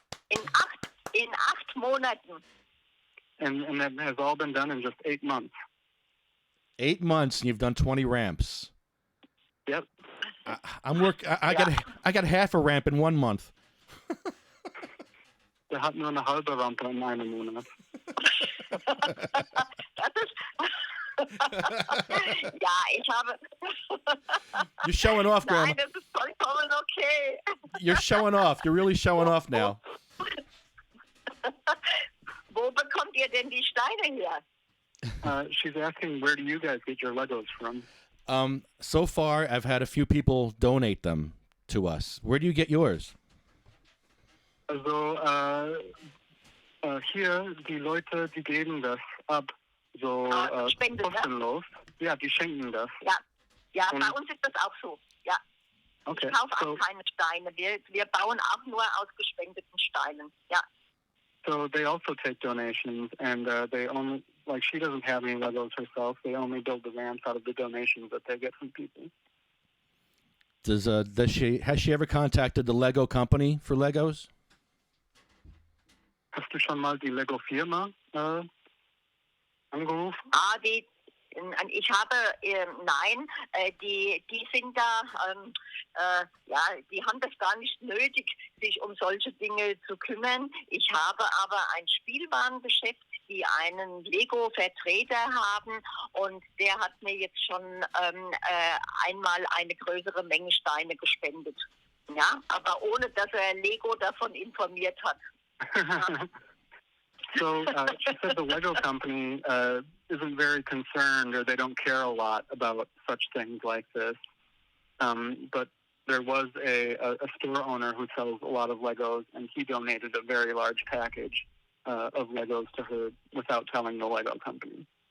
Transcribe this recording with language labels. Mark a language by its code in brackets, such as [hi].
[de] In 8 Monaten. [en] And that has all been done in just 8 months. 8 months, and you've done 20 ramps. Yep. I got half a ramp in 1 month. [de] Der hat nur eine halbe Rampe in einem Monat. Das ist... Ja, ich habe... [en] You're showing off, Grandma. [de] Nein, das ist vollkommen okay. [en] You're showing off. You're really showing off now. [de] Wo bekommt ihr denn die Steine her? [en] She's asking, where do you guys get your Legos from? So far, I've had a few people donate them to us. Where do you get yours? [de] Also, hier, die Leute, die geben das ab, so kostenlos. Ja, die schenken das. Ja, bei uns ist das auch so. Ja. Okay. Ich kaufe auch keine Steine. Wir bauen auch nur aus gespendeten Steinen. Ja. [en] So they also take donations, and they only, like, she doesn't have any Legos herself. They only build the ramps out of the donations that they get from people. Has she ever contacted the Lego company for Legos? [de] Hast du schon mal die Lego-Firma angerufen? Ich habe, nein, die sind da, die haben das gar nicht nötig, sich um solche Dinge zu kümmern. Ich habe aber ein Spielwarengeschäft, die einen Lego-Vertreter haben, und der hat mir jetzt schon einmal eine größere Menge Steine gespendet. Ja, aber ohne, dass er Lego davon informiert hat. [en] So she said the Lego company isn't very concerned, or they don't care a lot about such things like this. But there was a store owner who sells a lot of Legos, and he donated a very large package of Legos to her without telling the Lego company.